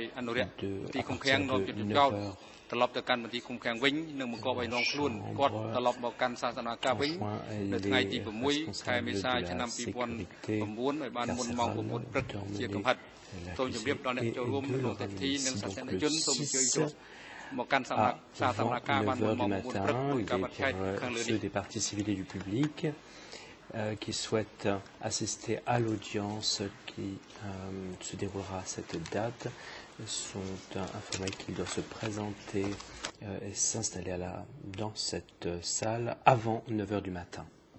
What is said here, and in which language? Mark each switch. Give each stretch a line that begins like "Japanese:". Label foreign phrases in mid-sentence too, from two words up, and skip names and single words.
Khmer: អនុរិយទីឃុំឃាំងនាំយុទ្ធចោតត្រឡប់ទៅកាន់មន្ទីរឃុំឃាំងវិញនិងបង្គាប់ឲ្យនាំខ្លួនគាត់ត្រឡប់មកកាន់សាសនាការវិញនៅថ្ងៃទី6ខែមេសាឆ្នាំ2009ឲ្យបានមុនម៉ោង9ព្រឹកជាកំហិតសូមជម្រាបដល់អ្នកចូលរួមក្នុងពិធីនិងសាសនិកជនសូមអញ្ជើញចូលមកកាន់សាសនាការបានមុនម៉ោង9ព្រឹកដោយការបាត់ឆែកខាងលើនេះ
French: qui souhaitent assister à l'audience qui se déroulera à cette date sont informés qu'ils doivent se présenter et s'installer dans cette salle avant 9 h du matin.